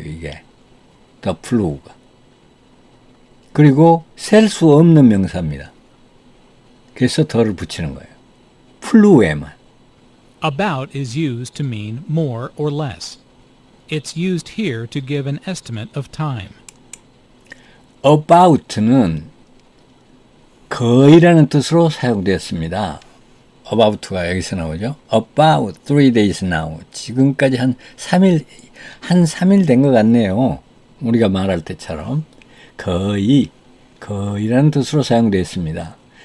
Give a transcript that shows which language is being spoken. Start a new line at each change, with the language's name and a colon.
Korean: 이게 더 플루가. 그리고 셀 수 없는 명사입니다. 그래서 더를 붙이는 거예요. 플루에만.
English: About is used to mean more or less. It's used here to give an estimate of time.
Korean: about는 거의라는 뜻으로 사용되었습니다. about가 여기서 나오죠.
English: About 3 days now.
Korean: 지금까지 한 3일 된 것 같네요. 우리가 말할 때처럼. 거의라는 뜻으로 사용되었습니다.